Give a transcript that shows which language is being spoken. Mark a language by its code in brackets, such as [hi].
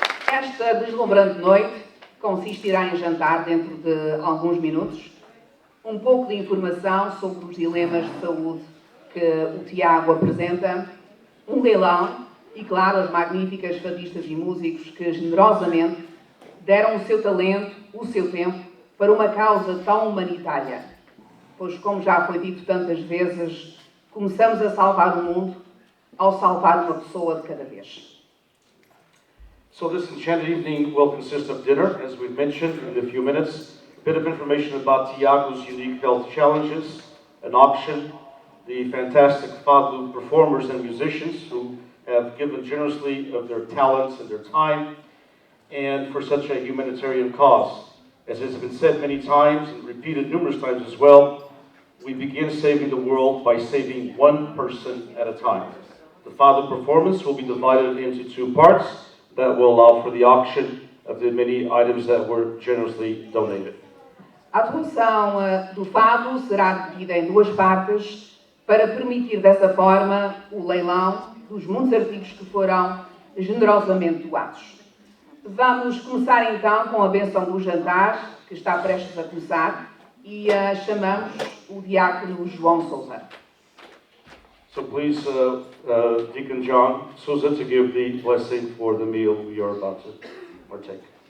[pt] Esta deslumbrante noite consistirá em jantar dentro de alguns minutos, um pouco de informação sobre os dilemas de saúde que o Tiago apresenta, um leilão e, claro, as magníficas fadistas e músicos que generosamente deram o seu talento, o seu tempo, para uma causa tão humanitária. Pois, como já foi dito tantas vezes, começamos a salvar o mundo ao salvar uma pessoa de cada vez. [en] So this enchanted evening will consist of dinner, as we've mentioned in a few minutes, a bit of information about Tiago's unique health challenges, an auction, the fantastic Fado performers and musicians who have given generously of their talents and their time, and for such a humanitarian cause. As has been said many times and repeated numerous times as well, we begin saving the world by saving one person at a time. The Fado performance will be divided into 2 parts that will allow for the auction of the many items that were generously donated. [pt] A atuação do Fado será dividida em 2 partes para permitir dessa forma o leilão dos muitos artigos que foram generosamente doados. Vamos começar então com a bênção do jantar, que está prestes a começar, e chamamos o diácono João Sousa. [en] So please, Deacon John Souza, to give the blessing for the meal we are about to partake.